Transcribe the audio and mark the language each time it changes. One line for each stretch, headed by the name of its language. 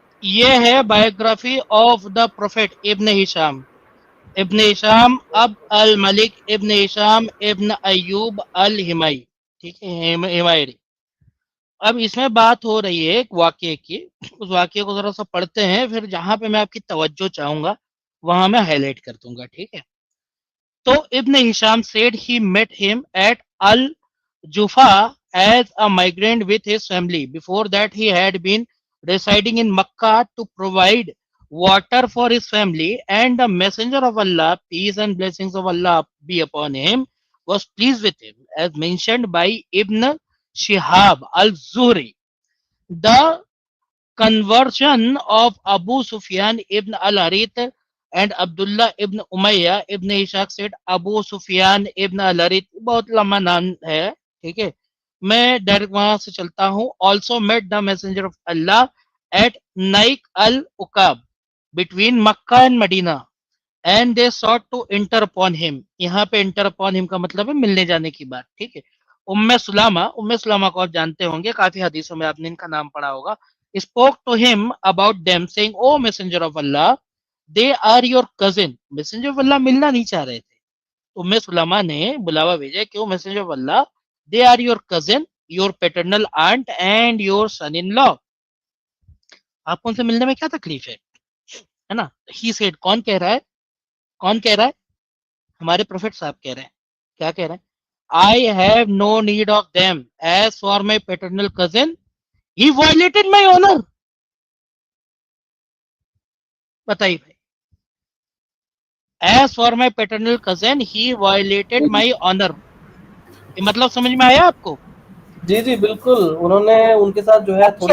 Hindi: ये है
English: biography of the prophet
Hindi: ibn Hisham, ibn Hisham अब अल मलिक इब्न हिशाम इब्न अयूब अल हिमाई, ठीक है, हिमायरी। अब इसमें बात हो रही है एक वाक्य की, उस वाक्य को जरा सा पढ़ते हैं, फिर जहां पे मैं आपकी तवज्जो चाहूंगा वहां मैं हाईलाइट कर दूंगा, ठीक है।
English: तो Ibn Hisham said he met him at Al Jufa as a migrant with his family. Before that, he had been residing in Makkah to provide water for his family, and the messenger of Allah, peace and blessings of Allah be upon him, was pleased with him, as mentioned by Ibn Shihab al-Zuhri. The conversion of Abu Sufyan ibn al-Harith and Abdullah ibn Umayya ibn Ishaq said Abu Sufyan ibn al-Harith,
Hindi: बहुत लंबा नाम है, ठीक है, मैं direct वहां से चलता हूं।
English: Also met the messenger of Allah at Naik al-Uqab between Makkah and Medina and they sought to enter upon him।
Hindi: यहाँ पे
English: enter upon him
Hindi: का मतलब है मिलने जाने की बात, ठीक है। उम्मे सुलामा को आप जानते होंगे, काफी हदीसों में आपने इनका नाम पढ़ा होगा।
English: spoke to him about them saying, O messenger of Allah, they are your cousin। messenger of Allah
Hindi: मिलना नहीं चाह रहे थे, उम्मे सुलामा ने बुलावा भेजा कि ओ messenger of Allah,
English: they are your cousin, your paternal aunt and your son in law।
Hindi: आपको उनसे मिलने में क्या तकलीफ है ना।
English: he said,
Hindi: कौन कह रहा है, कौन कह रहा है, हमारे प्रोफेट साहब कह रहे हैं, क्या कह रहे हैं,
English: I have no need of them, as for my paternal cousin he violated my honor।
Hindi: बताइए भाई,
English: as for my paternal cousin he violated my honor,
Hindi: ये मतलब समझ में आया आपको। जी जी बिल्कुल, उन्होंने उनके साथ जो है थोड़ी